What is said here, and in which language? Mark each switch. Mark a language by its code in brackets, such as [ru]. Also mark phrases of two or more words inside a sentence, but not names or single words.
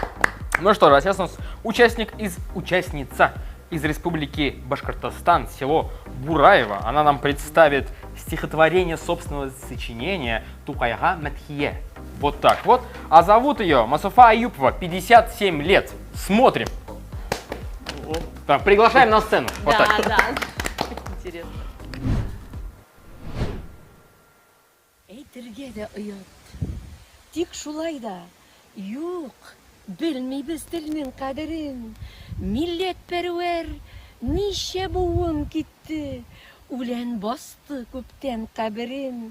[ru] Ну что ж, а сейчас у нас участница из республики Башкортостан, село Бураево. Она нам представит стихотворение собственного сочинения «Тухайга Матхие». Вот так вот. А зовут ее Масуфа Аюпова, 57 лет. Смотрим. Так, приглашаем на сцену. Вот Да, так. да. Интересно. [tt] Әйтергә дә оят. Тик шулай да, юк, белмибез телнең кадерен. Милләтпәрвәр ничә буын китте, үлән басты күптән каберен.